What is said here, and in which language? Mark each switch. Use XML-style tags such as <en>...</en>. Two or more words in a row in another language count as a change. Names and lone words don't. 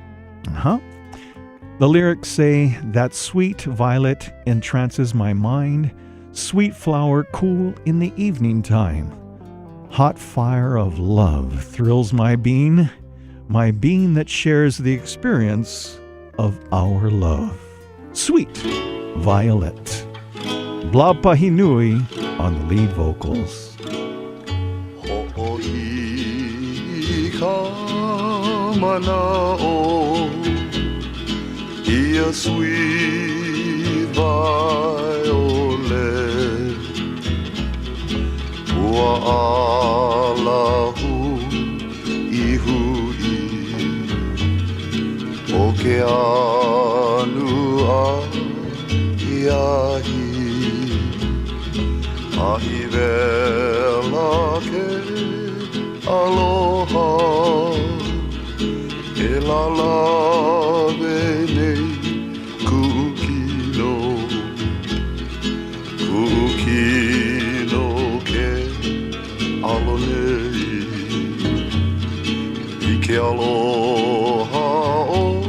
<en>The lyrics say, "That sweet violet entrances my mind, sweet flower cool in the evening time. Hot fire of love thrills my being that shares the experience of our love." Sweet Violet. Bla Pahinui on the lead vocals.</en> <haw>Ho'ohi ka mana'o, ia</haw> <en>sweet violet,</en> <haw>ua alahu ihui, o ke anu a iahi, ahi vela ke aloha e la lawe nei kukino ke alo nei I ke aloha o</haw>